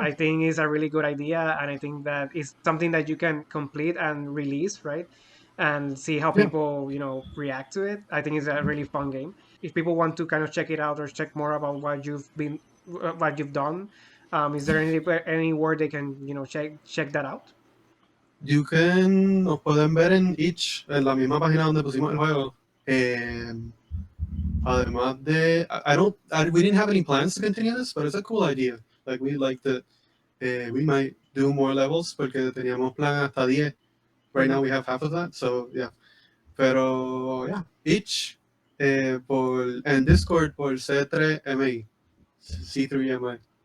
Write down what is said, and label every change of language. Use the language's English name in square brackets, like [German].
[English] I think it's a really good idea, and I think that it's something that you can complete and release, right? And see how Yeah. people react to it. I think it's a really fun game. If people want to kind of check it out or check more about what you've done, is there anywhere they can check that out? [Spanish] Nos pueden ver en la misma página donde pusimos el juego. Además de, [English] we didn't have any plans to continue this, but it's a cool idea. Like we liked it. we might do more levels [Spanish] porque teníamos plan hasta 10. [English] Right now we have half of that, so yeah. [Spanish] Pero yeah, each en Discord por C3MI. C3MI.